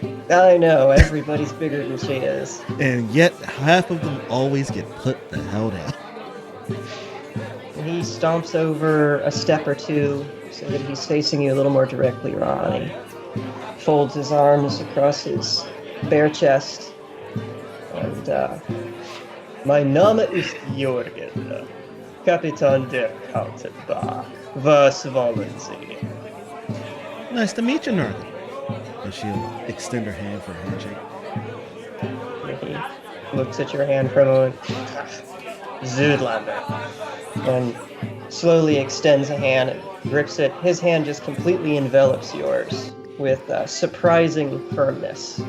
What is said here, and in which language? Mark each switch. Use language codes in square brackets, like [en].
[en] I know, everybody's bigger than she is. And yet, half of them always get put the hell down. He stomps over a step or two so that he's facing you a little more directly, Ronnie. Folds his arms across his bare chest. [de] And, mein Name ist Jürgen, Kapitän der Kaltenbach. Was wollen Sie? [en] Nice to meet you, Northern. And she'll extend her hand for a handshake. He looks at your hand for a moment. Südlander. And slowly extends a hand and grips it. His hand just completely envelops yours with surprising firmness.